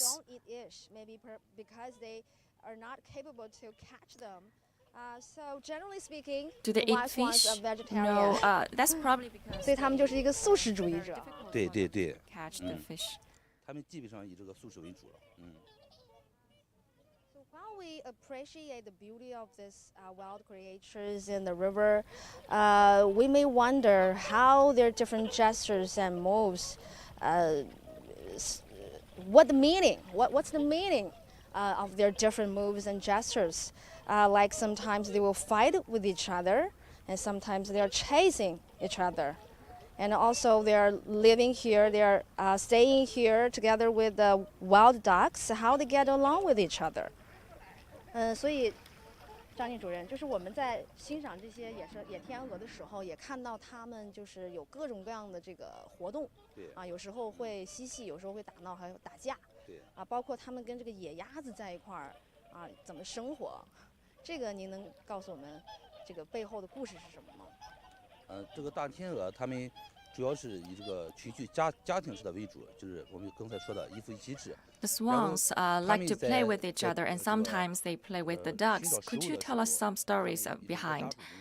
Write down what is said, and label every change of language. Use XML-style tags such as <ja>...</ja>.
<en>Don't eat maybe because they are not capable to catch them. So generally speaking, do they eat wild swans fish? are vegetarian. No, that's probably because</en> <zh>所以他们就是一个素食主义者。对对对</zh> <en>catch the fish.</en> <zh>他们基本上以这个素食为主了。</zh> <en>So while we appreciate the beauty of these wild creatures in the river, we may wonder how their different gestures and moves, what's the meaning of their different moves and gestures? Like sometimes they will fight with each other, and sometimes they are chasing each other. And also they are living here, they are staying here together with the wild ducks, how they get along with each other.</en> <zh>所以张静主任，就是我们在欣赏这些野天鹅的时候，也看到它们就是有各种各样的这个活动。对。有时候会嬉戏，有时候会打闹，还有打架。对。包括它们跟这个野鸭子在一块儿怎么生活？这个您能告诉我们这个背后的故事是什么吗？这个大天鹅它们主要是以这个群居家庭式的为主，就是我们刚才说的一夫一妻制。</zh> <en>The swans like to play with each other, and sometimes they play with the ducks. Could you tell us some stories behind?</en>